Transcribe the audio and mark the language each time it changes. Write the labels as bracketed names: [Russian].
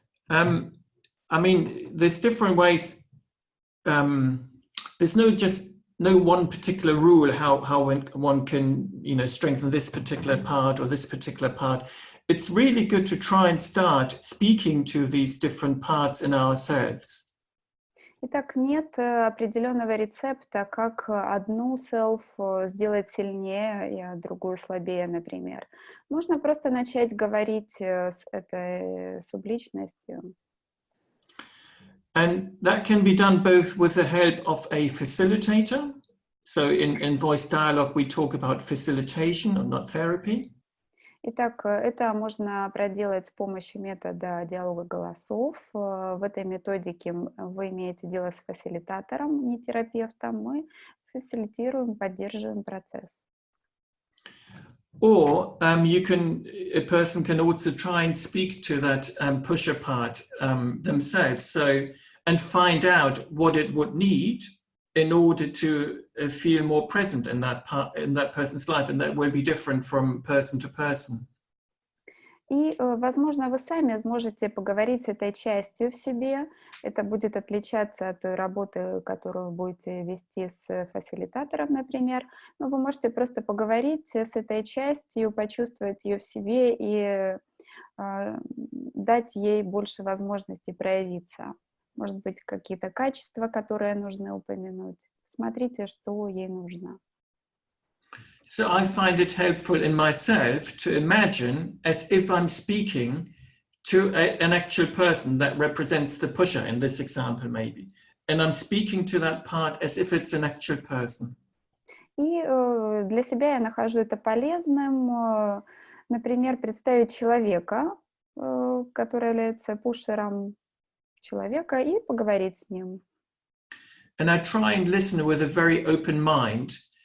[English] I mean, there's different ways. There's no one particular rule how one can, strengthen this particular part or this particular part. It's really good to try and start speaking to these different parts in ourselves. [Russian] Итак, нет определенного рецепта, как одну self сделать сильнее, а другую слабее, например. Можно просто начать говорить с этой субличностью. [English] And that can be done both with the help of a facilitator. So in voice dialogue, we talk about facilitation or not therapy. [Russian] Итак, это можно проделать с помощью метода диалога голосов. В этой методике вы имеете дело с фасилитатором, не терапевтом. Мы фасилитируем, поддерживаем процесс. [English] Or a person can also try and speak to that pusher part themselves, and find out what it would need in order to feel more present in that person's life, and that will be different from person to person. [Russian] И, возможно, вы сами сможете поговорить с этой частью в себе. Это будет отличаться от той работы, которую вы будете вести с фасилитатором, например. Но вы можете просто поговорить с этой частью, почувствовать ее в себе и дать ей больше возможностей проявиться. Может быть, какие-то качества, которые нужно упомянуть. Смотрите, что ей нужно. [English] So I find it helpful in myself to imagine as if I'm speaking to an actual person that represents the pusher in this example maybe. And I'm speaking to that part as if it's an actual person. [Russian] И для себя я нахожу это полезным, например, представить человека, который является пушером человека, и поговорить с ним. [English] And I try and listen with a very open mind.